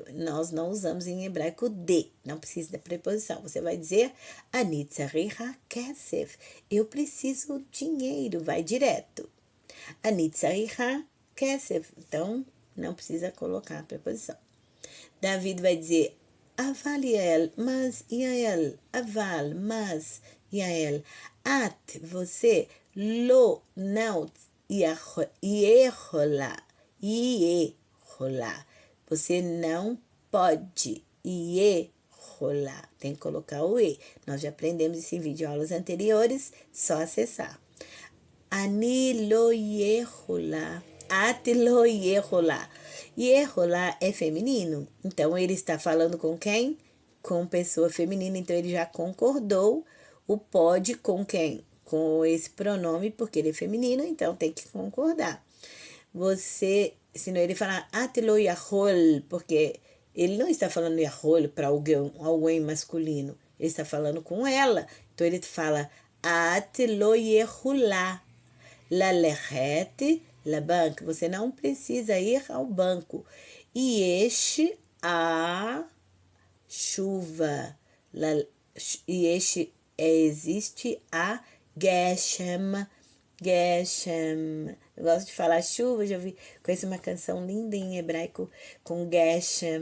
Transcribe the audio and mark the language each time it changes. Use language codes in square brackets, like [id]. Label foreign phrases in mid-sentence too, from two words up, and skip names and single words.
[pt] Nós não usamos em hebraico de. Não precisa da preposição. Você vai dizer [he] אני צריכה כסף. [pt] Eu preciso dinheiro. Vai direto. [he] אני צריכה כסף. [pt] Então, não precisa colocar a preposição. David vai dizer aval Yael, mas Yael. Aval, mas Yael. At, você. [he] Lo, não. Yehola. [pt] Yehola. Você não pode. Yehola. Tem que colocar o E. Nós já aprendemos isso em videoaulas anteriores. Só acessar. [he] אני לא יכולה. את לא יכולה. Yehola [pt] é feminino. Então, ele está falando com quem? Com pessoa feminina. Então, ele já concordou o pode com quem? Com esse pronome, porque ele é feminino, então tem que concordar. Você, senão ele fala [he] את לא יכול, [pt] porque ele não está falando yahol para alguém masculino, ele está falando com ela. Então ele fala [he] את לא יכולה ללכת לבנק. [pt] Você não precisa ir ao banco. E este a chuva, e este existe a Geshem. Geshem. Eu gosto de falar chuva, já vi. Conheço uma canção linda em hebraico com Geshem.